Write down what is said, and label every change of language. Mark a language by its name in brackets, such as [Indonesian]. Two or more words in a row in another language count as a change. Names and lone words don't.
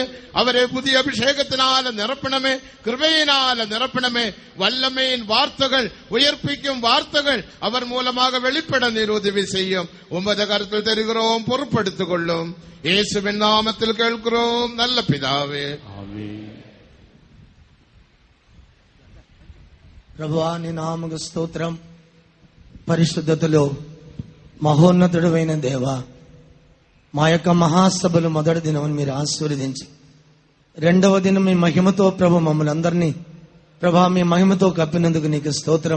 [Tamil] அவரை புதிய அபிஷேகத்தினால நிரப்பணமே, கிருபையினால நிரப்பணமே. வல்லமையின் வார்த்தைகள், உயர்ப்பிக்கும் வார்த்தைகள் அவர் மூலமாக வெளிப்பட நீர் உதவி செய்யும். உமது கருத்தில் தருகிறோம், பொறுப்படுத்திக் கொள்ளும். இயேசுவின் நாமத்தில் கேட்கிறோம் நல்ல பிதாவே. [Telugu] ప్రభువా నీ నామకు స్తోత్రం. పరిశుద్ధతలో మహోన్నతుడైన దేవా, మా యొక్క మహాసభలు మొదటి దినం మీరు ఆశీర్వదించి 2వ దినం మీ మహిమతో ప్రభు మమ్మల్ని అందరినీ ప్రభా మీ మహిమతో కప్పినందుకు నీకు స్తోత్రం.